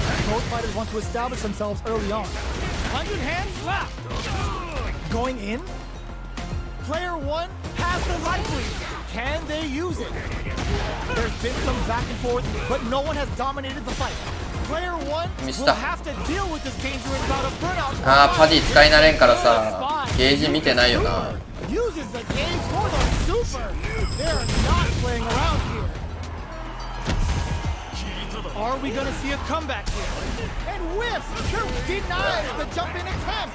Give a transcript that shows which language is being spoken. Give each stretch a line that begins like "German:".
English: Both fighters want to establish themselves early on. 100-hand slap. Going in. Player 1 has the life lead. Can they use it? There's been some back and forth, but no one has dominated the fight. Player 1 will have to deal with this dangerous bout of burnout.
Japanese: あー、パディ使い慣れんからさ、ゲージ見てないよな。
English: Uses the game for the super. They're not playing around here. Are we gonna see a comeback here? And whiffs. Denies the jump in attempt.